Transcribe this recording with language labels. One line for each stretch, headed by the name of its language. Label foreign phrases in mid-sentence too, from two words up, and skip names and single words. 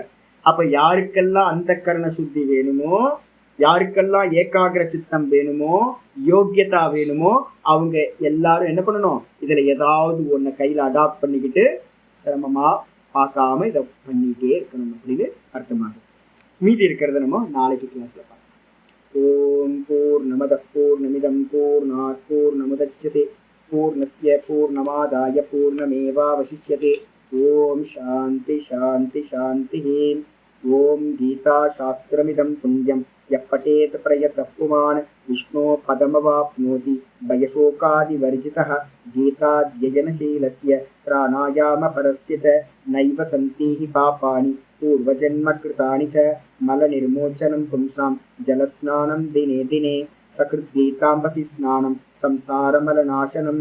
Tamil: அப்ப யாருக்கெல்லாம் அந்த கரண சுத்தி வேணுமோ, யாருக்கெல்லாம் ஏகாகிர சித்தம் வேணுமோ, யோக்கியதா வேணுமோ, அவங்க எல்லாரும் என்ன பண்ணணும், இதுல ஏதாவது ஒன்ன கையில அடாப்ட் பண்ணிக்கிட்டு சிரமமா பார்க்காம இதை பண்ணிட்டே இருக்கணும் அப்படின்னு அர்த்தமாகும். மீதி இருக்கிறத நம்ம நாளைக்கு கிளாஸ்ல பார்க்கலாம்.
Sanskrit: ओम् पूर्णमद पूर्णमिदं पूर्णात् पूर्णमुदच्यते पूर्णस्य पूर्णमादाय पूर्णमेवावशिष्यते. ओम् शान्ति शान्ति शान्ति. ओम् गीता शास्त्रमिदं पुण्यं यः பठेत प्रयतः पुमान् विष्णो पदमवाप्नोति भयशोकादिवर्जितः. गीताध्ययनशीलस्य प्राणायामपरस्य च नैव सन्ति हि पापानि पूर्वजन्मकृतानि च. मलनिर्मोचनं पुंसां जलस्नानं दिने दिने सकृद्गीताम्बसि स्नानं संसारमलनाशनं.